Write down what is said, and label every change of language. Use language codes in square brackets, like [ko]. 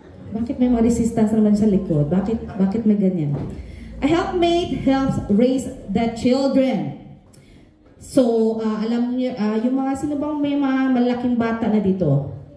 [tl] Bakit may mga resistance naman sa likod? Bakit may ganyan? [en] A helpmate helps raise the children. [tl] So, alam niyo, yung mga sino bang may mga malaking bata na dito?